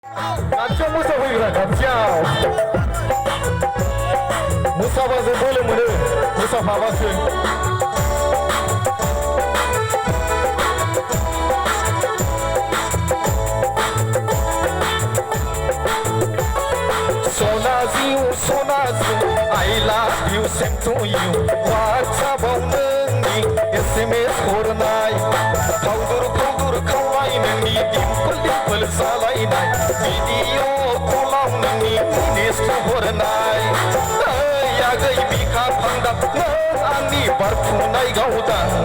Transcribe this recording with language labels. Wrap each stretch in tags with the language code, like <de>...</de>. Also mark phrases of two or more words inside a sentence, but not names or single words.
<brx>खाथियाव मोसाफैग्रा खाथियाव मोसाबासो बोलो मोनो मोसाफाबासो सना जिउ</brx> <en>I love you same to you</en> <brx>WhatsAppआव नोंनि SMS हरनाय फावदुर खावलाय नोंनि दिम्पोल जालायनाय भिडिअ कलाव नोंनि मिनिस्टु हरनाय ओइ आगै बिखा फांदां नों आंनि बारफुनाय गावदां</brx>